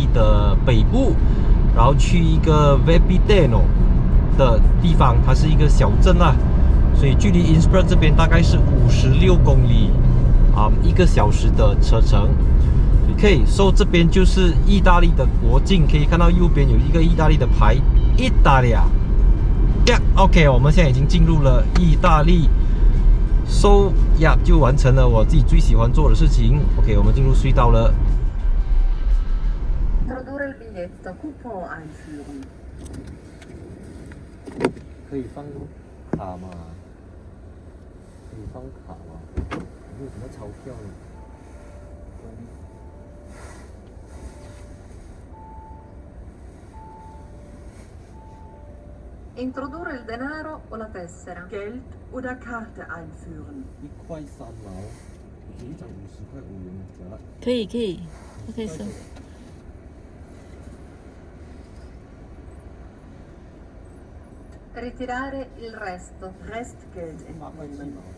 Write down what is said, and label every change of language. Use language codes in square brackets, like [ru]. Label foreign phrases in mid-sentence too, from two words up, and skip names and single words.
[zh] 的北部，然后去一个 Vepideno 的地方，它是一个小镇啦，所以距离 Innsbruck 这边大概是56公里，1个小时的车程。 [en] OK， so [zh] 这边就是意大利的国境，可以看到右边有一个意大利的牌，意大利。OK， 我们现在已经进入了意大利 ，so 就完成了我自己最喜欢做的事情。OK， 我们进入隧道了。可以放卡吗？可以放卡吗？没有什么钞票呢。 [it] Introdurre il denaro o la tessera. [de] Geld oder Karte einführen. [zh] 1 块3毛，一张50块5元的。可以，OK 收。 [it] Ritirare il resto. [de] Restgeld entnehmen.